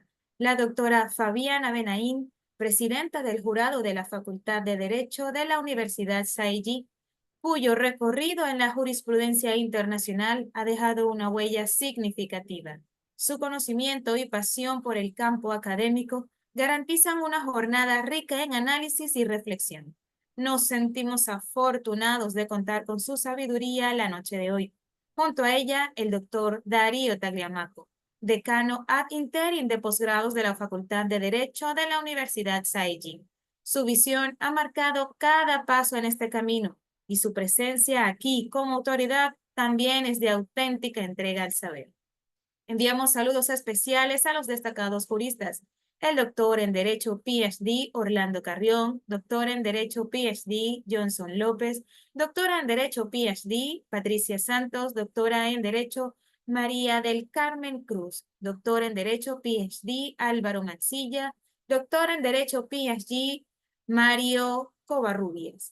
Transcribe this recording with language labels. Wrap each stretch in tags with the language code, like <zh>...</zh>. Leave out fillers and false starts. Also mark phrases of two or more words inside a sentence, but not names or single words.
<es>La doctora Fabiana Benaín, presidenta del jurado de la Facultad de Derecho de la Universidad Saigi, cuyo recorrido en la jurisprudencia internacional ha dejado una huella significativa. Su conocimiento y pasión por el campo académico garantizan una jornada rica en análisis y reflexión. Nos sentimos afortunados de contar con su sabiduría la noche de hoy. Junto a ella, el doctor Darío Tagliamaco, decano</es> <la>ad interim</la> <es>de posgrados de la Facultad de Derecho de la Universidad Saigi. Su visión ha marcado cada paso en este camino y su presencia aquí como autoridad también es de auténtica entrega al saber. Enviamos saludos especiales a los destacados juristas, el doctor en Derecho PhD Orlando Carrión, doctor en Derecho PhD Johnson López, doctora en Derecho PhD Patricia Santos, doctora en Derecho María del Carmen Cruz, doctor en Derecho PhD Álvaro Mancilla, doctor en Derecho PhD Mario Covarrubias.</es>